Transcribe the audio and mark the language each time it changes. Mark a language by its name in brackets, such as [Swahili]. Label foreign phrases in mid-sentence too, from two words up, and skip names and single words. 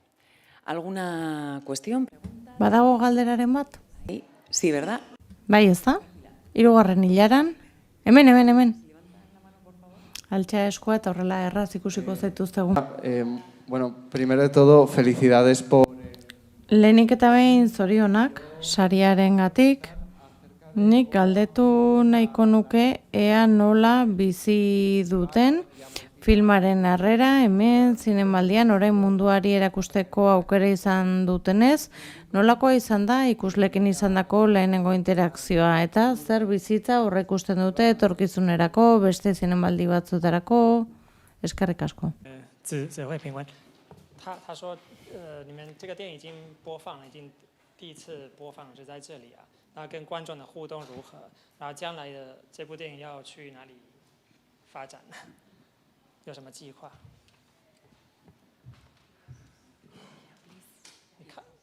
[Spanish] ¿Alguna cuestión? [Basque] Badago galderaren bat? [Spanish] Sí, ¿verdad? [Basque] Bai, ez da? 3. hilaran? Hemen. Altxa eskua eta horrela erraz ikusiko zaituztegu. [Spanish] Bueno, primero de todo, felicidades por... [Basque] Lehenik eta behin zorionak, sariarengatik. Nik galdetu nahiko nuke ea nola bizi duten Filmaren harrera, hemen zinemaldian orain munduari erakusteko aukera izan dutenez, nolakoa izan da ikuslekin izandako lehenengo interakzioa eta zer bizitza aurreikusten dute etorkizunerako, beste zinemaldi batzutarako, eskerrik asko. [Chinese] 子慧评文，他说，你们这个电影已经播放了，已经第一次播放是在这里啊，那跟观众的互动如何？然后将来的这部电影要去哪里发展？有什么计划？你看，